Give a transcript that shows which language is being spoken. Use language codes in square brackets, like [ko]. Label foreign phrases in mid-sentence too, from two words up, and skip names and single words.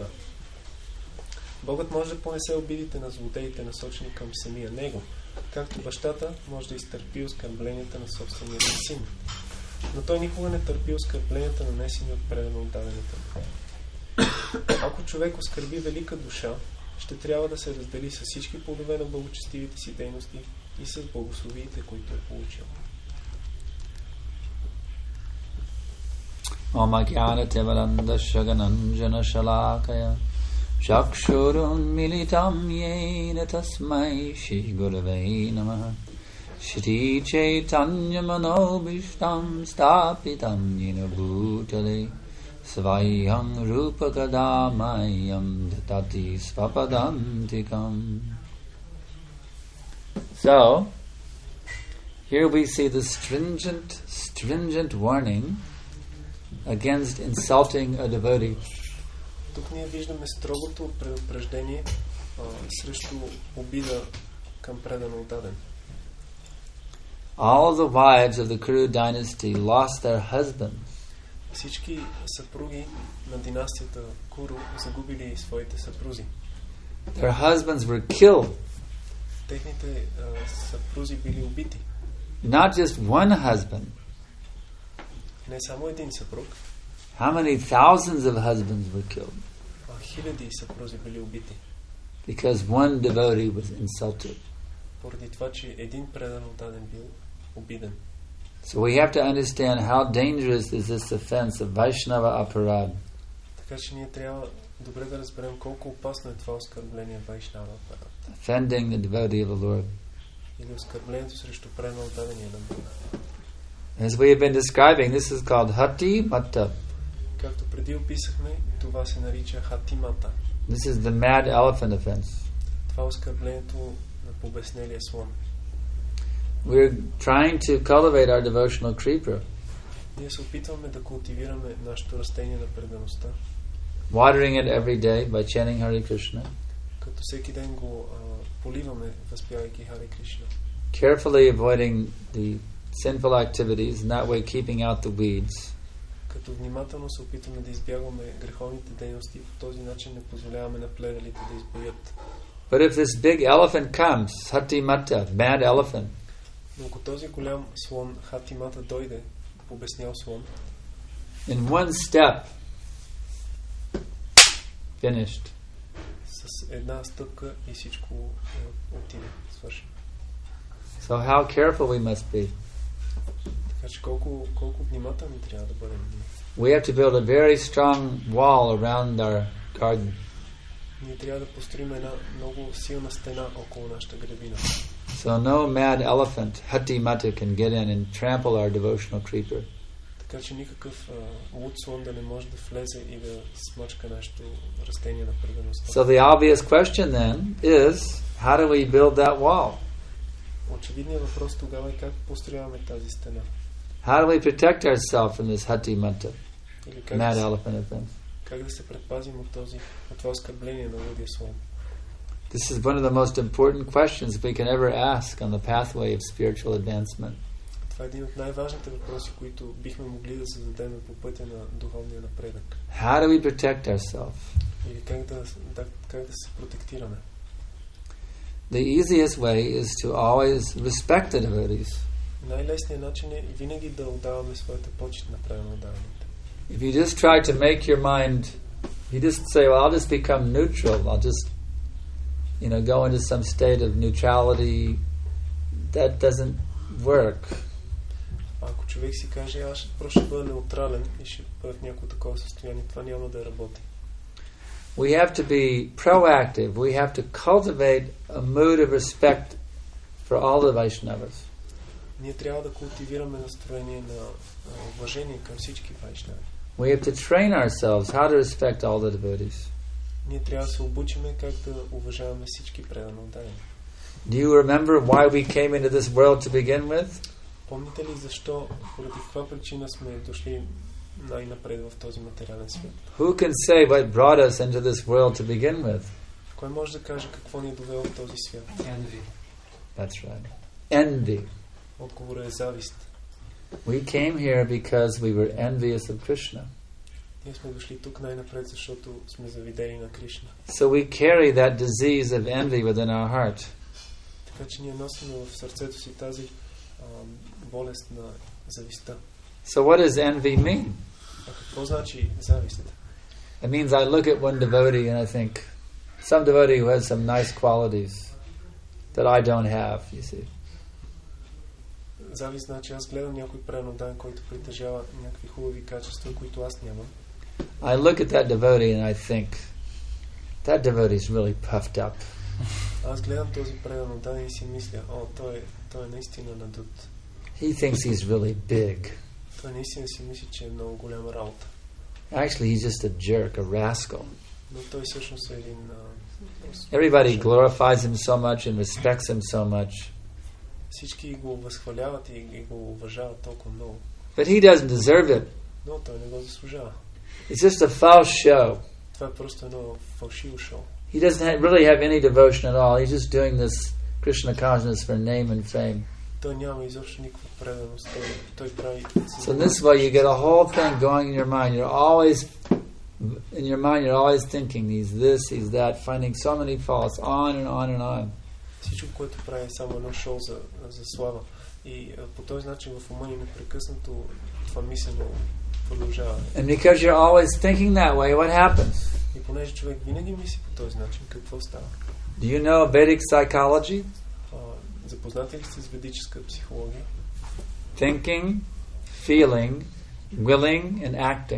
[bg] Богът може да понесе обидите на злодеите, насочени към самия него, както бащата може да изтърпи оскърбленията на собствения си син. Но той никога не търпи оскърбленията, нанесени от предано отдадената. Ако човек оскърби велика душа, ще трябва да се раздели с всички плодове на благочестивите си дейности и с благословиите, които е получил. [sa] Om Ajnana Timiranda Shagananjana Shalakaya Chakshurun militam yena tasmai Shri Gurave Namaha Shri Chaitanya Manobishtam Stapitam Yena Bhutale Svayam Rupa Kadamayam Datati Svapadantikam. [en] So, here we see the stringent warning against insulting a devotee. [bg] Тук ние виждаме строгото предупреждение срещу обида към предано отдаден. [en] All the wives of the Kuru dynasty lost their husbands. [bg] Всички съпруги на династията Куру загубили своите съпрузи. [en] Their husbands were killed. [bg] Техните съпрузи били убити. [en] Not just one husband. [bg] Не само един съпруг. [en] How many thousands of husbands were killed? [bg] Хиляди съпрузи били убити. [en] Because one devotee was insulted. [bg] Поради това, че един предан отдаден бил обиден. [en] So we have to understand how dangerous is this offense of [sa] Vaishnava aparad. [bg] Така че ние трябва добре да разберем колко опасно е това оскърбление [sa] Vaishnava апарат. [en] Offending the devotee of the Lord. [bg] Или оскърблението срещу предан отдадения на Бога. [en] As we have been describing, this is called [sa] hati mata. [bg] Както преди описахме, това се нарича хатимата. [en] This is the mad elephant offense. [bg] Това е оскърблението на побеснелия слон. [en] We're trying to cultivate our devotional creeper. [bg] Ние се опитваме да култивираме нашето растение на предаността. [en] Watering it every day by chanting Hare Krishna. [bg] Като всеки ден го поливаме, възпявайки Харе Кришна. [en] Carefully avoiding the sinful activities, and that way keeping out the weeds. [bg] Като внимателно се опитваме да избягваме греховните дейности, по този начин не позволяваме на плевелите да избоят. [en] But if this big elephant comes, [sa] hati mata, [en] mad elephant, [bg] Но ако този голям слон, хатимата, дойде, побеснял слон, [en] in one step, finished. [bg] с една стъпка и всичко отиде, свърши. [en] So how careful we must be. [bg] Така че колко внимателни трябва да бъдем. [en] We have to build a very strong wall around our garden. [bg] Ние трябва да построим една много силна стена около нашата градина. [en] So no mad elephant, [sa] hati mata, [en] can get in and trample our devotional creeper. [bg] Така че никакъв луд слон да не може да влезе и да смачка нашето растение на предаността. [en] So the obvious question then is, how do we build that wall? [bg] Очевидният въпрос тогава е как построяваме тази стена. [en] How do we protect ourselves from this [sa] hati mata, [bg] Или [en] mad elephant offense? [bg] как да се предпазим от това оскърбление на лудия слон. [en] This is one of the most important questions we can ever ask on the pathway of spiritual advancement. [bg] Това е един от най-важните въпроси, които бихме могли да зададем по пътя на духовния напредък. [en] How do we protect ourselves? [bg] Или как да се протектираме. [en] The easiest way is to always respect the devotees. [bg] Най-лесният начин е винаги да отдаваме своята почит на правилно отдаваните. [en] If you just try to make your mind, you just say, well, I'll just become neutral. I'll just, go into some state of neutrality. That doesn't work. [bg] Ако човек си каже, аз просто ще бъда неутрален и ще бъда в някакво такова състояние, това няма да работи. [en] We have to be proactive. We have to cultivate a mood of respect for all the Vaishnavas. [bg] Ние трябва да култивираме настроение на уважение към всички вайшнави. [en] We have to train ourselves how to respect all the devotees. [bg] Ние трябва да се обучиме как да уважаваме всички предано отдадени. [en] Do you remember why we came into this world to begin with? [bg] Помните ли защо, поради каква причина сме дошли най-напред в този материален свят? [en] Who can say what brought us into this world to begin with? [bg] Кой може да каже какво ни е довело в този свят? [en] Envy. That's right. Envy. [bg] Отговорът е завист. [en] We came here because we were envious of Krishna. [bg] Ние сме дошли тук най-напред, защото сме завидени на Кришна. [en] So we carry that disease of envy within our heart. [bg] Така че ние носим в сърцето си тази болест на завистта. [en] So what does envy mean? [bg] А какво значи завист? [en] It means I look at one devotee and I think, some devotee who has some nice qualities that I don't have, you see. [bg] Завист значи аз гледам някой преданен, който притежава някакви хубави качества, които аз нямам. [en] I look at that devotee and I think, that devotee is really puffed up. [bg] Аз гледам този предан отдаден и си мисля, той е наистина надут. [en] He thinks he's really big. [bg] Той наистина си мисли, че е много голяма работа. [en] Actually, he's just a jerk, a rascal. [bg] Но той всъщност е един... [en] Everybody glorifies him so much and respects him so much. [bg] Всички го възхваляват и го уважават толкова много. [en] But he doesn't deserve it. [bg] Но той не го заслужава. [en] It's just a false show. [bg] Това е просто едно фалшиво шоу. [en] He doesn't really have any devotion at all. He's just doing this Krishna consciousness for name and fame. [bg] Той няма изобщо никаква преданост. Той прави... [en] So this way you get a whole thing going in your mind. You're always thinking he's this, he's that, finding so many faults, on and on and on. [bg] Всичко, което прави е само едно шоу за слава. И по този начин в ума ни непрекъснато това мислене продължава. [en] And because you're always thinking that way, what happens? [bg] И понеже човек винаги мисли по този начин, какво става? [en] Do you know Vedic psychology? [bg] Запознати ли сте с ведическа психология? [en] Thinking, feeling, willing and acting.